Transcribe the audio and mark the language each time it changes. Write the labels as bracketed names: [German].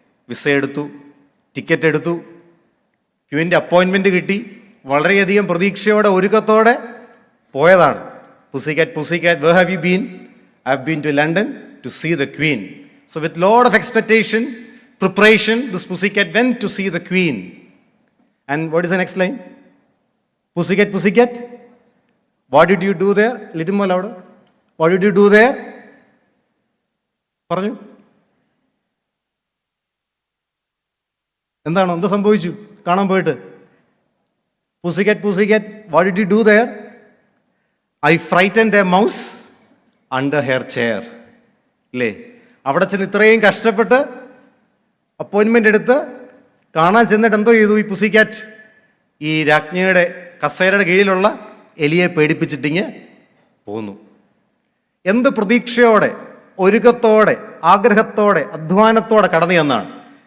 [Malayalam] Visa എടുത്തു, ticket എടുത്തു, ക്വീൻ്റെ appointment കിട്ടി, വളരെയധികം പ്രതീക്ഷയോടെ ഒരുക്കത്തോടെ പോയതാണ്. [English] Pussycat where have you been? I have been to London to see the queen. So with lot of expectation, preparation, this pussycat went to see the queen. And what is the next line? Pussycat. What did you do there? Little more louder. What did you do there? [Malayalam] പറഞ്ഞു. എന്താണോ, എന്ത് സംഭവിച്ചു കാണാൻ പോയിട്ട്? [English] Pussycat, what did you do there? I frightened a mouse under her chair. [Malayalam] അല്ലേ? അവിടെ ചെന്ന് ഇത്രയും കഷ്ടപ്പെട്ട് അപ്പോയിൻമെൻ്റ് എടുത്ത് കാണാൻ ചെന്നിട്ട് എന്തോ ചെയ്തു ഈ പുസിക്കാറ്റ്? ഈ രാജ്ഞിയുടെ കസേരയുടെ കീഴിലുള്ള എലിയെ പേടിപ്പിച്ചിട്ടിങ്ങ് പോന്നു. എന്ത് പ്രതീക്ഷയോടെ, ഒരുക്കത്തോടെ, ആഗ്രഹത്തോടെ, അധ്വാനത്തോടെ കടന്നു ചെന്നാണ്.